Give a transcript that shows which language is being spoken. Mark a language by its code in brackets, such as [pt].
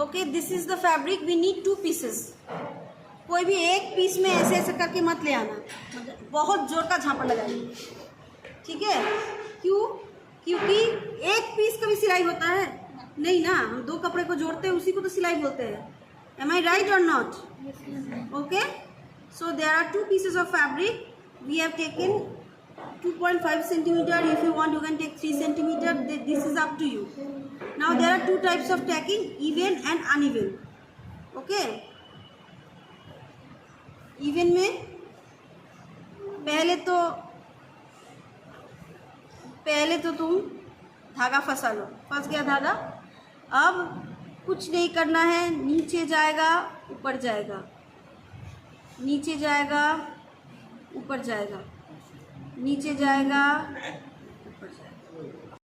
[en] Okay, this is the fabric, we need 2 pieces. [hi] कोई भी एक पीस में ऐसे ऐसे करके मत ले आना, बहुत जोर का झापड़ लगाइए, ठीक है? क्यों? क्योंकि एक पीस का भी सिलाई होता है नहीं ना, हम 2 कपड़े को जोड़ते हैं उसी को तो सिलाई बोलते हैं। [en] Am I right और not? Okay, so there are 2 pieces of fabric. We have taken 2.5 centimeter. If you want, you can take 3 centimeter. This is up to you. Now there are 2 types of tacking, even and uneven. Okay. [hi] Even में पहले तो तुम धागा फंसा लो, फंस गया धागा। अब कुछ नहीं करना है, नीचे जाएगा ऊपर जाएगा, नीचे जाएगा ऊपर जाएगा, नीचे जाएगा ऊपर जाएगा।